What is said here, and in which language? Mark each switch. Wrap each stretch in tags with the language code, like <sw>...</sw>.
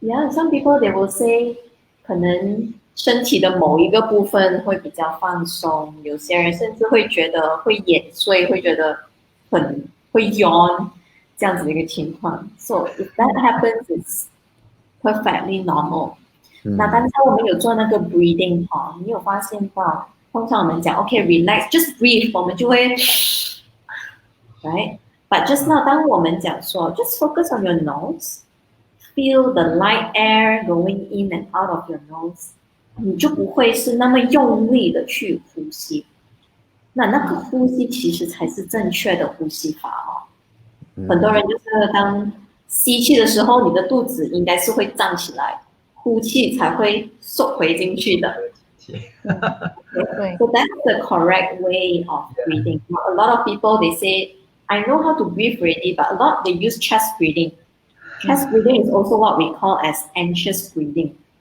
<en>Some people they will say，</en> <zh>可能身体的某一个部分会比较放松，有些人甚至会觉得会眼睡，会觉得会yawn。这样子的一个情况</zh> <en>，so if that happens, it's perfectly normal。</en> <zh>那刚才我们有做那个 breathing 你有发现到，通常我们讲</zh> <en>OK relax, just breathe，</en> <zh>我们就会 ，right？</zh> <en>But just now</en> <zh>当我们讲说</zh> <en>just focus on your nose, feel the light air going in and out of your nose，</en> <zh>你就不会是那么用力的去呼吸。那个呼吸其实才是正确的呼吸法很多人就是当吸气的时候，你的肚子应该是会胀起来，呼气才会缩回进去的。</zh> <en>So that's the correct way of breathing. A lot of people they say, I know how to breathe already, but a lot they use chest breathing. Chest breathing is also what we call as anxious breathing.</en>